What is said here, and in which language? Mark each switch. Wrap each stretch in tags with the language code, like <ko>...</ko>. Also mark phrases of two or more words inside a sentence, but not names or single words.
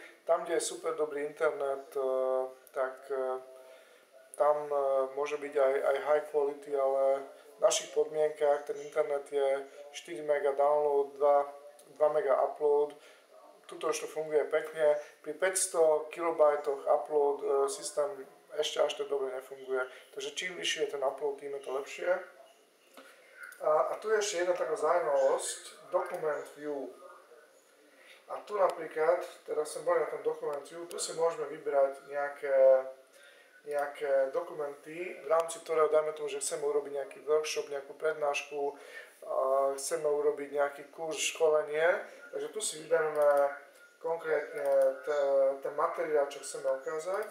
<sk>Tam, kde je super dobrý internet, tak tam môže byť aj</sk> <en>high quality,</en> <sk>ale v našich podmienkach ten internet je 4 MB download, 2 MB upload. Tuto už to funguje pekne. Pri 500 KB upload systém ešte až tak dobre nefunguje. Takže čím vyššie je ten upload, tým je to lepšie. A tu je ešte jedna taká zaujímavosť,</sk> <en>document view.</en> <sk>A tu napríklad, teraz som bol na tom</sk> <en>document view,</en> <sk>tu si môžeme vybrať nejaké dokumenty, v rámci ktorého dajme tomu, že chceme urobiť nejaký workshop, nejakú prednášku, chceme urobiť nejaký kurz, školenie, takže tu si vyberieme konkrétne ten materiál, čo chceme ukázať.</sk>